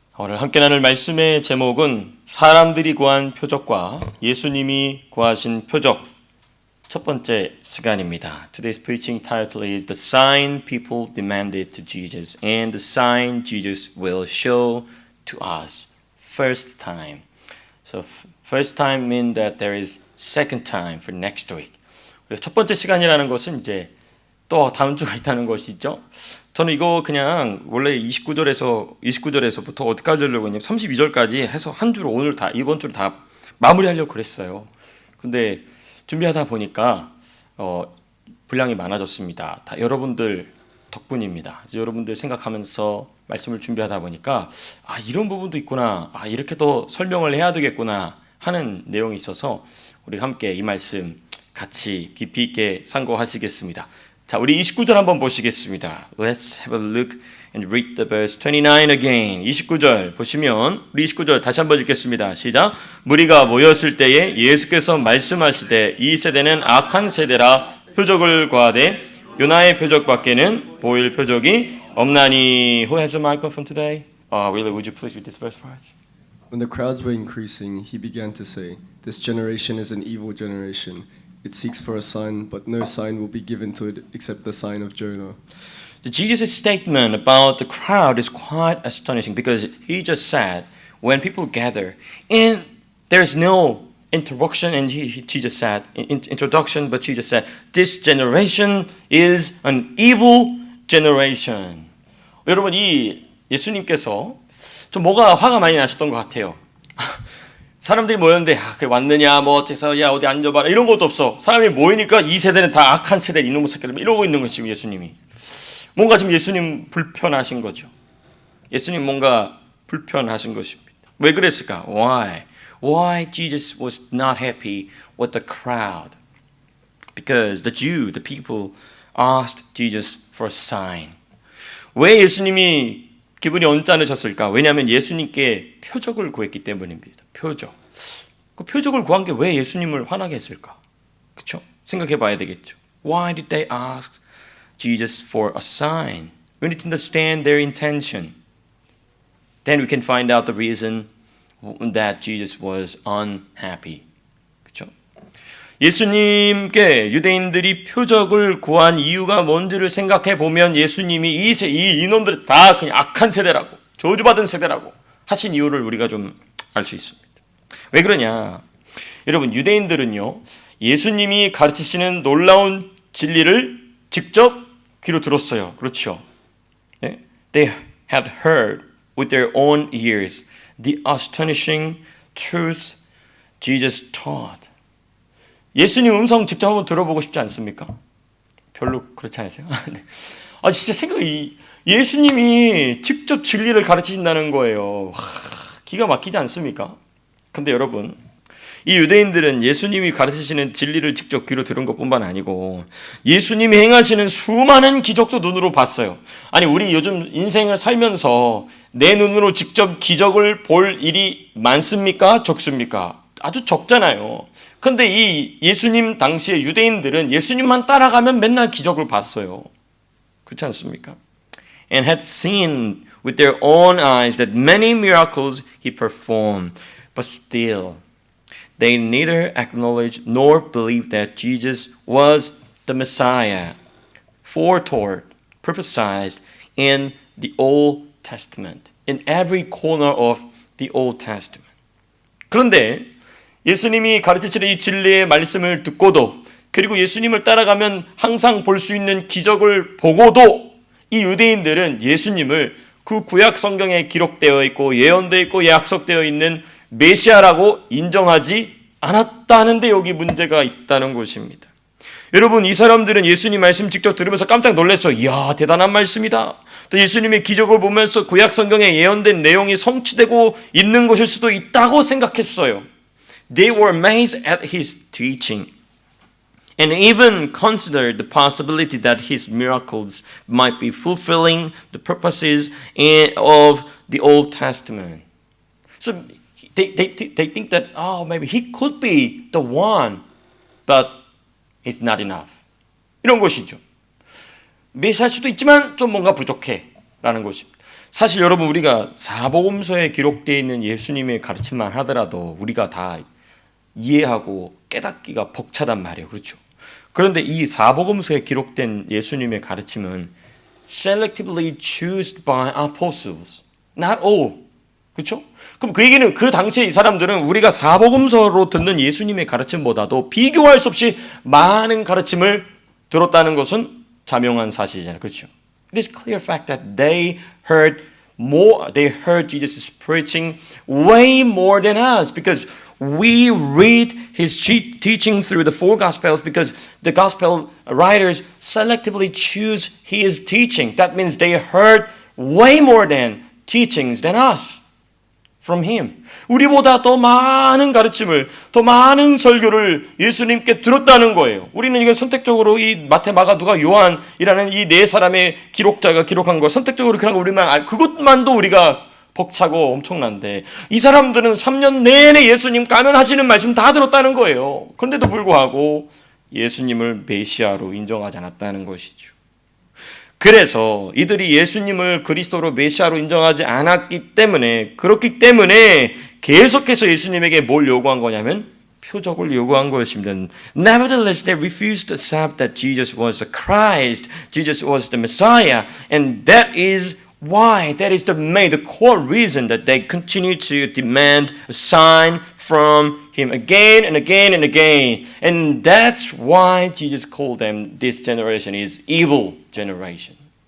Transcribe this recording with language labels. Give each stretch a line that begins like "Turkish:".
Korean: 오늘 함께 나눌 말씀의 제목은 사람들이 구한 표적과 예수님이 구하신 표적 첫 번째 시간입니다.
English: Today's preaching title is The Sign People Demanded to Jesus and the sign Jesus will show to us first time. So first time means that there is second time for next week.
Korean: 첫 번째 시간이라는 것은 이제 또 다음 주가 있다는 것이죠. 저는 이거 그냥 원래 29절에서부터 어디까지 하려고 했냐면 32절까지 해서 한 주로 오늘 다 이번 주를 다 마무리하려고 그랬어요. 근데 준비하다 보니까 분량이 많아졌습니다. 다 여러분들 덕분입니다. 그래서 여러분들 생각하면서 말씀을 준비하다 보니까 이런 부분도 있구나, 이렇게 더 설명을 해야 되겠구나 하는 내용이 있어서 우리 함께 이 말씀 같이 깊이 있게 상고하시겠습니다. 자, 우리 29절 한번 보시겠습니다.
English: Let's have a look and read the verse 29 again.
Korean: 29절 보시면 우리 29절 다시 한번 읽겠습니다. 시작. 무리가 모였을 때에 예수께서 말씀하시되 이 세대는 악한 세대라 표적을 구하되 요나의 표적밖에는 보일 표적이 없나니.
English: Who has a microphone today? Willie, would you please read this verse for us? When the crowds were increasing, he began to say, "This generation is an evil generation. It seeks for a sign, but no sign will be given to it except the sign of Jonah." Jesus' statement about the crowd is quite astonishing because he just said, when people gather, and there's no introduction, and Jesus said, introduction, but Jesus said, this generation is an evil generation.
Korean: 여러분, 이 예수님께서 좀 뭐가 화가 많이 나셨던 것 같아요. 사람들이 모였는데 그래 왔느냐 뭐 어째서 야 어디 앉아봐라 이런 것도 없어. 사람이 모이니까 이 세대는 다 악한 세대 이놈의 새끼들 이러고 있는 거지. 지금 예수님이 뭔가 지금 예수님 불편하신 거죠. 예수님 뭔가 불편하신 것입니다. 왜 그랬을까?
English: Why Jesus was not happy with the crowd? Because the people asked Jesus for a sign.
Korean: 왜 예수님이 기분이 언짢으셨을까? 왜냐하면 예수님께 표적을 구했기 때문입니다. 표적. 그 표적을 구한 게 왜 예수님을 화나게 했을까? 그렇죠? 생각해 봐야 되겠죠.
English: Why did they ask Jesus for a sign? We need to understand their intention. Then we can find out the reason that Jesus was unhappy.
Korean: 그렇죠? 예수님께 유대인들이 표적을 구한 이유가 뭔지를 생각해 보면 예수님이 이 인원들이 다 그냥 악한 세대라고 저주받은 세대라고 하신 이유를 우리가 좀 알 수 있습니다. 왜 그러냐? 여러분, 유대인들은요 예수님이 가르치시는 놀라운 진리를 직접 귀로 들었어요. 그렇죠? 네?
English: They had heard with their own ears the astonishing truth Jesus taught.
Korean: 예수님 음성 직접 한번 들어보고 싶지 않습니까? 별로 그렇지 않으세요? 진짜 생각이 예수님이 직접 진리를 가르치신다는 거예요. 기가 막히지 않습니까? 근데 여러분, 이 유대인들은 예수님이 가르치시는 진리를 직접 귀로 들은 것뿐만 아니고 예수님이 행하시는 수많은 기적도 눈으로 봤어요. 아니, 우리 요즘 인생을 살면서 내 눈으로 직접 기적을 볼 일이 많습니까? 적습니까? 아주 적잖아요. 근데 이 예수님 당시의 유대인들은 예수님만 따라가면 맨날 기적을 봤어요. 그렇지 않습니까?
English: And had seen with their own eyes that many miracles he performed, but still they neither acknowledged nor believed that Jesus was the Messiah, foretold, prophesied in the Old Testament, in every corner of the Old Testament.
Korean: 그런데 예수님이 가르치시는 이 진리의 말씀을 듣고도 그리고 예수님을 따라가면 항상 볼 수 있는 기적을 보고도 이 유대인들은 예수님을 그 구약 성경에 기록되어 있고 예언되어 있고 약속되어 있는 메시아라고 인정하지 않았다는데 여기 문제가 있다는 것입니다. 여러분, 이 사람들은 예수님 말씀 직접 들으면서 깜짝 놀랐죠. 이야, 대단한 말씀이다. 또 예수님의 기적을 보면서 구약 성경에 예언된 내용이 성취되고 있는 것일 수도 있다고 생각했어요.
English: They were amazed at his teaching and even considered the possibility that his miracles might be fulfilling the purposes of the Old Testament. So they think that, maybe he could be the one, but it's not enough.
Korean: 이런 것이죠. 메시아일 수도 있지만 좀 뭔가 부족해 라는 것입니다. 사실 여러분 우리가 사복음서에 기록되어 있는 예수님의 가르침만 하더라도 우리가 다 이해하고 깨닫기가 벅차단 말이에요. 그렇죠? 그런데 이 사복음서에 기록된 예수님의 가르침은
English: selectively chosen by apostles, not all.
Korean: 그렇죠? 그럼 그 얘기는 그 당시에 이 사람들은 우리가 사복음서로 듣는 예수님의 가르침보다도 비교할 수 없이 많은 가르침을 들었다는 것은 자명한 사실이잖아요. 그렇죠?
English: It is clear fact that they heard Jesus' preaching way more than us because we read his teaching through the four gospels because the gospel writers selectively choose his teaching. That means they heard way more than teachings than us from him.
Korean: 우리보다 더 많은 가르침을, 더 많은 설교를 예수님께 들었다는 거예요. 우리는 이건 선택적으로 이 마태, 마가, 누가, 요한이라는 이 네 사람의 기록자가 기록한 거 선택적으로 그냥 우리만 그것만도 우리가 벅차고 엄청난데 이 사람들은 3년 내내 예수님 가면하시는 말씀 다 들었다는 거예요. 그런데도 불구하고 예수님을 메시아로 인정하지 않았다는 것이죠. 그래서 이들이 예수님을 그리스도로 메시아로 인정하지 않았기 때문에 그렇기 때문에 계속해서 예수님에게 뭘 요구한 거냐면 표적을 요구한 것입니다.
English: Nevertheless, they refused to accept that Jesus was the Christ, Jesus was the Messiah, and that is why, that is the core reason that they continue to demand a sign from him again and again and again. And that's why Jesus called them, this generation is evil generation.